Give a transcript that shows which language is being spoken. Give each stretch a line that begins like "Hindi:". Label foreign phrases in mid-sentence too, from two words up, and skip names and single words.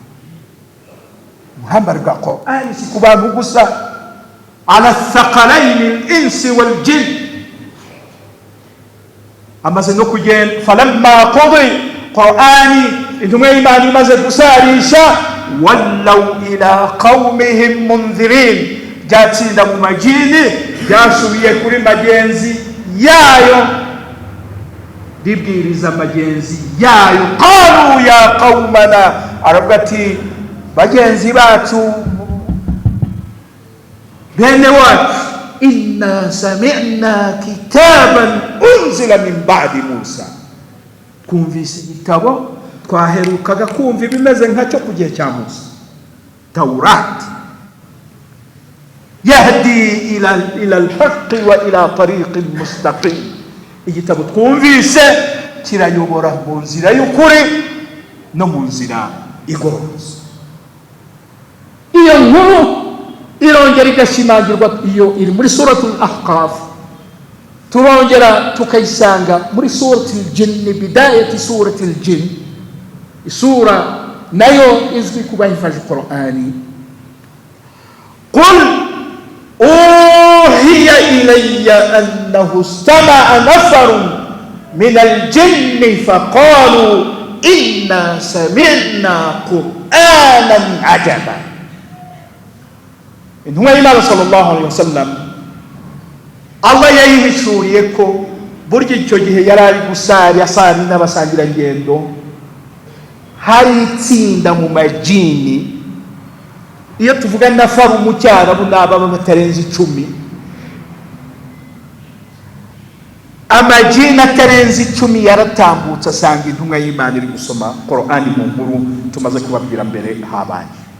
Kinyarwanda: muhambaro bwa Qur'ani si ku bantu gusa,
Arabic: على الثقلين الإنس والجن.
Kinyarwanda: amaze no kugenda,
Arabic: فلما قضي القرآن,
Kinyarwanda: intumwa y'Imana imaze gusarisha,
Arabic: ولوا إلى قومهم منذرين,
Kinyarwanda: byatsinda mu majini, byasubiye kuri magenzi yayo, ribwiriza magenzi yayo.
Arabic: قالوا يا قومنا,
Kinyarwanda: aravuga ati bagenzi bacu, bene wacu,
Arabic: إنا سمعنا كتابا أنزل من بعد موسى,
Kinyarwanda: twumvise igitabo twaherukaga kumva ibimeze nkacyo ku gihe cya Musa, Tawrat,
Arabic: يهدي إلى الحق وإلى طريق مستقيم.
Kinyarwanda: igitabo twumvise kirayobora mu nzira y'ukuri no mu nzira igororotse. iyo nkuru irongera igashimangirwa, iyo iri muri
Arabic: سورة الأحقاف,
Kinyarwanda: turongera tukayisanga muri
Arabic: سورة الجن, بداية سورة الجن,
Kinyarwanda: isura nayo izwi kuba ifashe Qur'ani.
Arabic: قل أوحي إلي أنه استمع نفر من الجن فقالوا إنا سمعنا قرآنا عجبا.
Kinyarwanda: intumwa y'Imana
Arabic: صلى الله عليه وسلم
Kinyarwanda: Allah yayihishuriye ko burya icyo gihe yari ari gusari asari n'abasangira ngendo, hari itsinda mu majini. Iyo tuvuga nafaru mu cyarabu n'ababa batarenze 10, amajini atarenze 10 yaratambutse asanga intumwa y'Imana iri gusoma Qur'ani mu nkuru tumaze kubabwira mbere habanye.